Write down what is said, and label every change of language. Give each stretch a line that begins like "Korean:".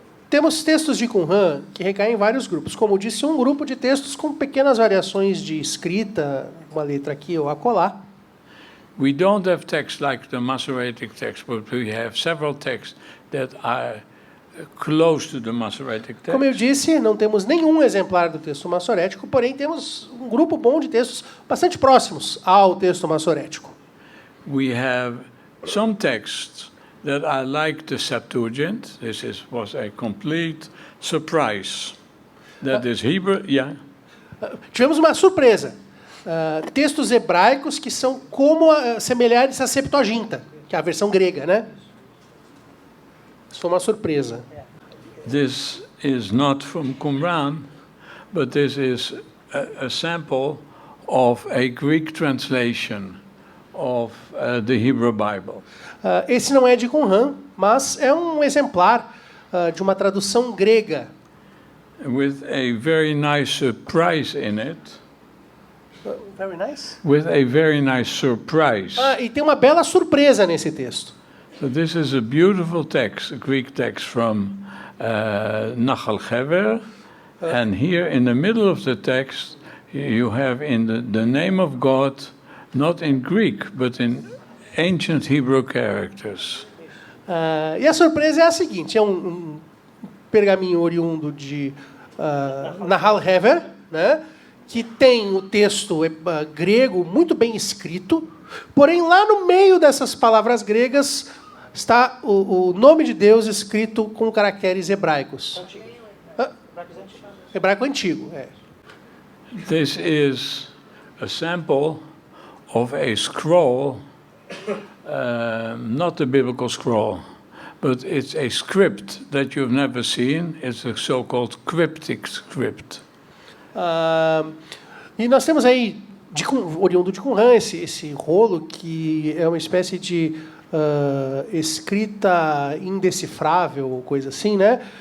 Portuguese: Temos textos de Qumran que recaem em vários grupos. Como disse, um grupo de textos com pequenas variações de escrita, uma letra aqui ou acolá.
English: We don't have texts like the Masoretic text, but we have several texts that are close to the Masoretic text.
Portuguese: Como eu disse, não temos nenhum exemplar do texto massorético, porém temos um grupo bom de textos bastante próximos ao texto massorético.
English: We have some texts that are like the Septuagint. Was a complete surprise. That is Hebrew, yeah.
Portuguese: Tivemos uma surpresa. Textos hebraicos que são como semelhantes à Septuaginta, que é a versão grega, né? Isso foi uma surpresa.
English: This is not from Qumran, but this is a sample of a Greek translation of the Hebrew Bible.
Portuguese: Esse não é de Qumran, mas é um exemplar de uma tradução grega.
English: With a very nice surprise in it. Very nice. With a very nice surprise.
Portuguese: E tem uma bela surpresa nesse texto.
English: So this is a beautiful text, a Greek text from Nachal Hever, and here in the middle of the text you have in the name of God, not in Greek, but in ancient Hebrew characters.
Portuguese: E a surpresa é a seguinte, é um pergaminho oriundo de Nahal Hever, né, que tem o texto grego muito bem escrito, porém lá no meio dessas palavras gregas está o nome de Deus escrito com caracteres hebraicos. Hebraico antigo.
English: This is a sample of a scroll, not a biblical scroll, but it's a script that you've never seen. It's a so-called cryptic script.
Portuguese: E nós temos aí, oriundo de Qumran, esse rolo que é uma espécie de escrita indecifrável, coisa assim, né?